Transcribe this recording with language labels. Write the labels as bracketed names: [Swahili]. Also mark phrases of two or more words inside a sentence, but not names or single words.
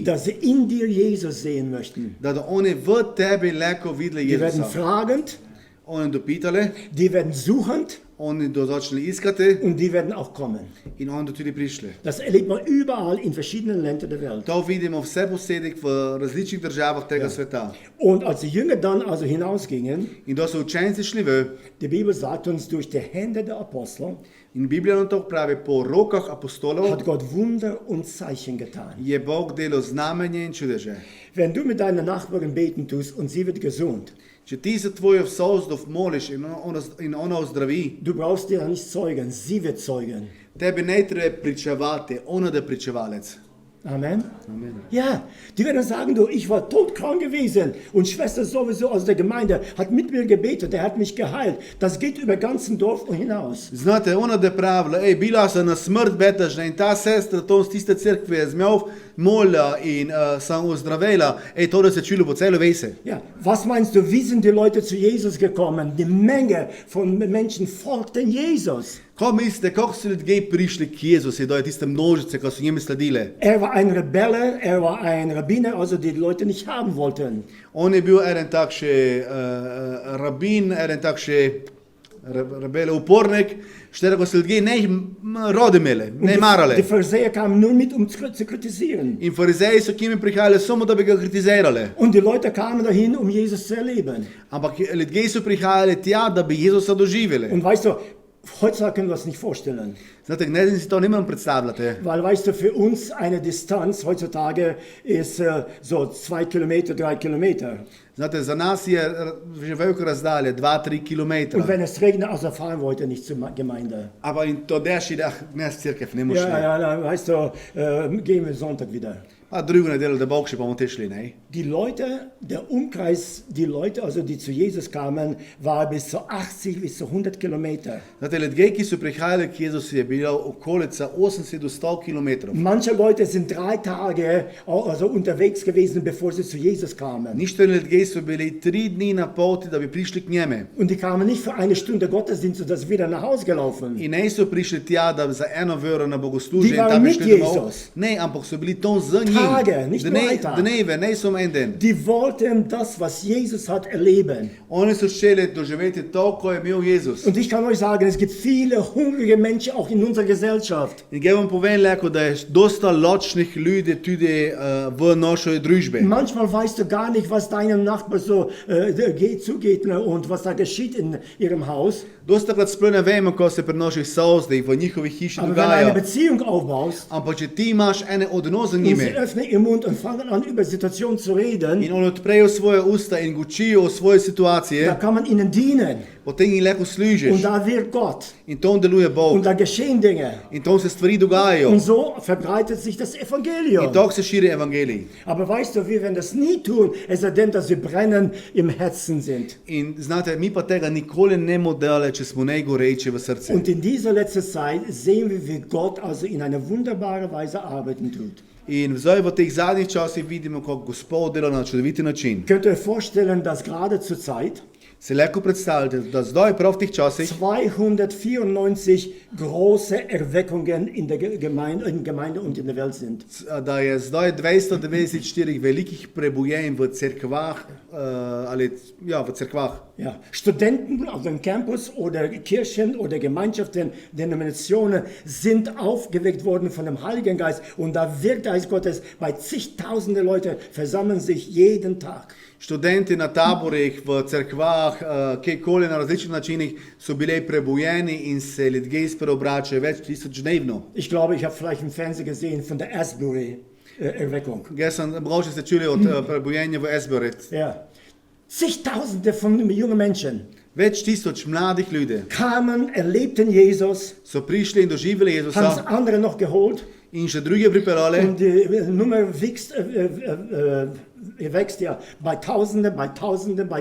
[German] dass sie in dir Jesus sehen möchten. [Slovenian] da oni v tebi leko videli [German] Die werden [Slovenian] Jezusa. [German] fragend, [Slovenian] Oni dopitali, [German] die werden suchend [Slovenian] oni do začeli iskati [German] und die werden auch kommen. [Slovenian] in oni do tudi prišli. [German] Das erlebt man überall in verschiedenen Ländern der Welt. [Slovenian] To vidimo vse posebej v različnih državah tega sveta. [German] Und als die Jünger dann also hinausgingen, [Slovenian] In da so učenci šli v, [German] die Bibel sagt uns, durch die Hände der Apostel [Slovenian] in Biblija nam to pravi, po rokah apostolov [German] hat Gott Wunder und Zeichen getan. [Slovenian] je Bog delal znamenje in čudeže. [German] Wenn du mit deiner Nachbarin beten tust und sie wird gesund, [Slovenian] Če ti za tvojo sousdov moliš in ona ozdravi, [German] du brauchst dir nicht zeugen, sie wird zeugen. [Slovenian] tebi ne treba pričevati, ona da je pričevalec. [German] Amen. [Slovenian] Amen. [German] Ja, die werden sagen, du, ich war todkrank gewesen und Schwester sowieso aus der Gemeinde hat mit mir gebetet, der hat mich geheilt. Das geht über ganzen Dorf hinaus. [Slovenian] Znate, ona da je pravila, bila sem na smrt betažna in ta sestra, to z tiste cerkve je zmel, molila in sem ozdravela, to da se čulo po celo vese. [German] Ja, was meinst du, wie sind die Leute zu Jesus gekommen? Die Menge von Menschen folgten Jesus. [Slovenian] Ko mislite, kako so ljudje prišli k Jezusu, da je tiste množice, ko so njim sledile? [German] Er war ein Rebelle, er war ein Rabbiner, also die die Leute nicht haben wollten. [Slovenian] On je bil eden takši rabin, eden takši rebele upornik, šterega so ljudje ne rode imeli, ne marale. [German] Die Pharisäer kamen nur mit, um zu kritisieren. [Slovenian] In farizeji so k njim prihajali samo, da bi ga kritizirali. [German] Und die Leute kamen dahin, um Jesus zu erleben. [Slovenian] Ampak ljudje so prihajali tja, da bi Jezusa doživeli. [German] Und weißt du, Heutzutage können wir das nicht vorstellen. [Slovenian] Znate, ne si to ne morem predstavljati. [German] Weil, weißt du, für uns eine Distanz heutzutage ist so 2 Kilometer, 3 Kilometer. [Slovenian] Znate, za nas je že velika razdalja, 2-3 km. [German] Und wenn es regnet, also fahren wir heute nicht zur Gemeinde. [Slovenian] Ampak in to deši, da ne s crkve, ne moš. [German] Ja, dann, weißt du, gehen wir Sonntag wieder. [Slovenian] A drugo nedeljo, da Bog še bomo te šli, ne? [German] Die Leute, der Umkreis, die Leute, also die zu Jesus kamen, war bis zu 80 bis zu 100 Kilometer. [Slovenian] Znate, ljudje, ki so prihajali k Jezusu, je bila okolica 80 do 100 km. [German] Manche Leute sind 3 Tage also unterwegs gewesen, bevor sie zu Jesus kamen. [Slovenian] Ništa ljudje so bili 3 dni na poti, da bi prišli k njemu. [German] Und die kamen nicht für eine Stunde Gottesdienst und das wieder nach Hause gelaufen. [Slovenian] In ne so prišli tja, da za 1 uro na bogoslužje [German] Die [Slovenian] in [German] waren [Slovenian] tam bi [German] mit [Slovenian] šli domov. [German] Jesus. [Slovenian] Ne, ampak so bili tam z njim. [German] Tage, nicht nur ein Tag. [Slovenian] Dneve, ne samo en dan. [German] Die wollten das, was Jesus hat, erleben. [Slovenian] Oni so želeli doživeti to, ko je imel Jezus. [German] Und ich kann euch sagen, es gibt viele hungrige Menschen auch in unserer Gesellschaft. [Slovenian] In jaz vam povem lahko, da je dosta ločnih ljudi tudi v našoj družbi. [German] Manchmal weißt du gar nicht, was deinem Nachbar so zugeht und was da geschieht in ihrem Haus. [Slovenian] Dosta krat sploh ne vemo, ko se pri naših sosedih v njihovih hiši [German] Aber wenn du eine [Slovenian] dogaja. [German] Beziehung aufbaust [Slovenian] Ampak če ti imaš ene odnose z [German] und [Slovenian] njimi [German] sie öffnen ihren Mund und fangen an, über Situationen zu reden, [Slovenian] in oni odprejo svoje usta in gučijo o svoje [German] da [Slovenian] situacije, [German] kann man ihnen dienen. [Slovenian] potem jih lahko [German] Und [Slovenian] služiš. [German] da wirkt Gott. [Slovenian] In tam deluje Bog. [German] Und da geschehen Dinge. [Slovenian] In tam se stvari dogajajo. [German] Und so verbreitet sich das [Slovenian] In [German] Evangelium. [Slovenian] tako se širi evangelij. [German] Aber weißt du, wir werden das nie tun, es sei denn, dass wir brennend im Herzen sind. [Slovenian] In znate, mi pa tega nikoli ne bomo delali, če smo najgoreči v srcu. [German] Und in dieser letzten Zeit sehen wir, wie Gott also in einer wunderbaren Weise arbeiten tut. [Slovenian] In zdaj v teh zadnjih časih vidimo, kako Gospod dela na čudovit način. [German] Könnt ihr euch vorstellen, dass gerade zur Zeit [Slovenian] Se lahko predstavljate, da zdaj prav v teh časih [German] 294 große Erweckungen in der Gemeinde und in der Welt sind. [Slovenian] da je zdaj 294 velikih prebujenj v cerkvah, ali ja, v cerkvah. [German] Ja, Studenten auf dem Campus oder Kirchen oder Gemeinschaften, Denominationen sind aufgeweckt worden von dem Heiligen Geist und da wirkt der Geist Gottes bei zigtausende Leute, versammeln sich jeden Tag. [Slovenian] Študenti na taborih, v cerkvah, kjerkoli na različnih načinih so bili prebujeni in se ljudje spreobračajo več tisoč dnevno. [German] Ich glaube, ich habe vielleicht im Fernsehen gesehen von der Asbury-Erweckung. [Slovenian] Jaz sem, mogoče ste čuli od prebujenja v Asbury. [German] Ja. Zigtausende von jungen Menschen [Slovenian] Več tisoč mladih ljudi [German] kamen, erlebten Jesus, [Slovenian] so prišli in doživeli [German] haben es [Slovenian] Jezusa [German] andere noch geholt [Slovenian] in še druge pripeljali. [German] und die Nummer wächst ja bei Tausenden, bei Tausenden, bei